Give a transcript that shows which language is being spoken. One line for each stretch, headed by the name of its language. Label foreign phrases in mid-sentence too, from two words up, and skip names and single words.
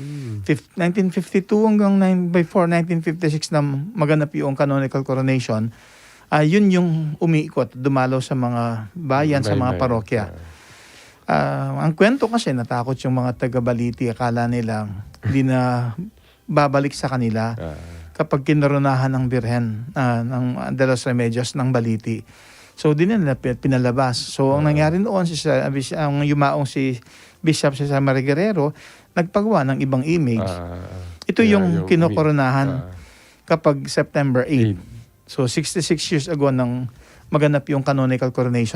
Filipino: 1952 hanggang before 1956 na maganap yung
English: canonical coronation,
Filipino: yun yung umiikot, dumalaw sa mga bayan, sa mga parokya. Ang kwento kasi, natakot yung mga taga-Baliti. Akala nila hindi na babalik sa kanila kapag kinaronahan ng Virgen ng de los Remedios ng Baliti. So, di nila pinalabas. So, ang nangyari noon, ang yumaong si Bishop Cesar Maria Guerrero, nagpagawa ng ibang image. Ito yung kinokoronahan kapag September 8. So, 66 years ago nang maganap yung
English: canonical coronation.